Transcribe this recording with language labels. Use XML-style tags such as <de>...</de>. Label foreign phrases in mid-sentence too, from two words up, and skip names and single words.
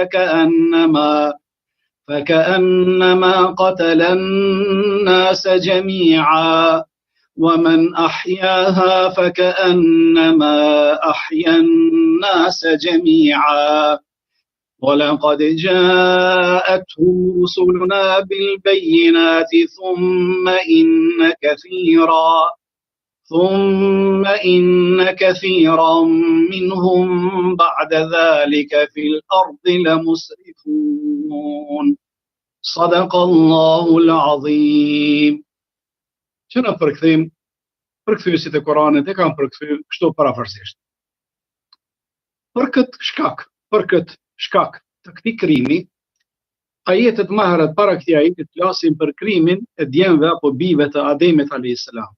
<ar>فكأنما قتل الناس جميعا ومن أحياها فكأنما أحيا الناس جميعا ولقد جاءتهم رسلنا بالبينات ثم إن كثيرا منهم بعد ذلك في الأرض لمسرفون صدق الله العظيم.</ar> <sq>Që në përkthyesit e Kuranit e kanë përkthy kështu parafërsisht. Për këtë shkak të këtij krimi, ajetet më herët para këtij ajeti flasin për krimin e djemve apo bijve të Ademit</sq> <ar>عليه السلام.</ar>